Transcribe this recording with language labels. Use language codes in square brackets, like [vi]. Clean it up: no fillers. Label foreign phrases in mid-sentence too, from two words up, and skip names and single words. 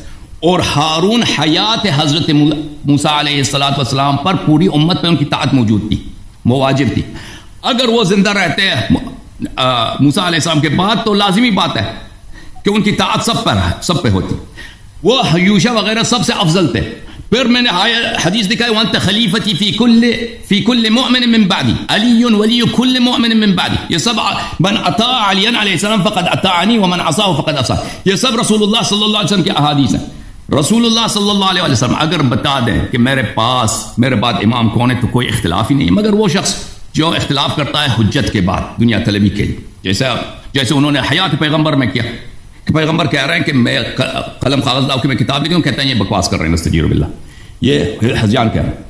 [ur] اور ہارون حیات حضرت موسیٰ علیہ السلام پر پوری امت پہ ان کی طاعت موجود تھی, وہ واجب تھی. اگر وہ زندہ رہتے ہیں موسیٰ علیہ السلام کے بعد تو لازمی بات ہے کہ ان کی طاعت سب پہ ہوتی. وہ یوشع وغیرہ سب سے افضل تھے. پھر میں نے حدیث دکھائی [ar] وانت خلیفتی فی کل مؤمن من بعدی علی ولی کل مؤمن من بعدی. [ur] یہ سب [ar] من اطاع علی علیہ السلام فقد اطاعنی ومن عصاه فقد عصا. [ur] یہ سب رسول اللہ صلی اللہ علیہ وسلم کی احادیث ہیں. رسول اللہ صلی اللہ علیہ وسلم اگر بتا دیں کہ میرے بعد امام کون ہے تو کوئی اختلاف ہی نہیں ہے, مگر وہ شخص جو اختلاف کرتا ہے حجت کے بعد دنیا طلبی کے لیے, جیسے انہوں نے حیات پیغمبر میں کیا کہ پیغمبر کہہ رہے ہیں کہ میں قلم کاغذ لاؤ کہ میں کتاب لکھوں, کہتے ہیں یہ بکواس کر رہے ہیں [ar] نستجیر باللہ, [ur] یہ حجیان کہہ رہے ہیں.